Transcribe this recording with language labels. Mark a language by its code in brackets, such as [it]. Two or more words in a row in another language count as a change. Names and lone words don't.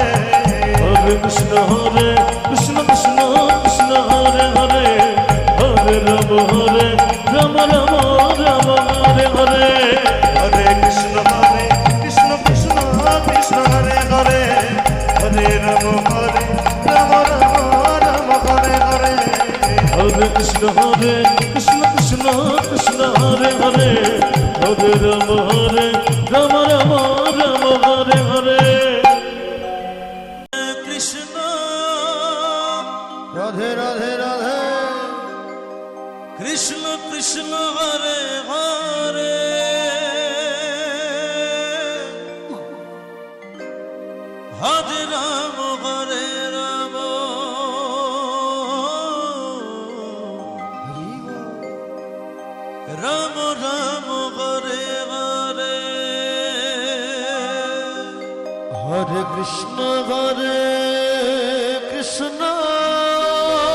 [sa] হরে কৃষ্ণ কৃষ্ণ কৃষ্ণ হরে হরে হরে রাম রাম হরে হরে হরে কৃষ্ণ কৃষ্ণ কৃষ্ণ হরে হরে হরে রাম রাম হরে হরে হরে কৃষ্ণ কৃষ্ণ কৃষ্ণ হরে হরে হরে রাম রাম হরে হরে কৃষ্ণ রাধে রাধে রাধে কৃষ্ণ কৃষ্ণ হরে হরে হরে রাম রাম রাম হরে হরে হরে কৃষ্ণ কৃষ্ণ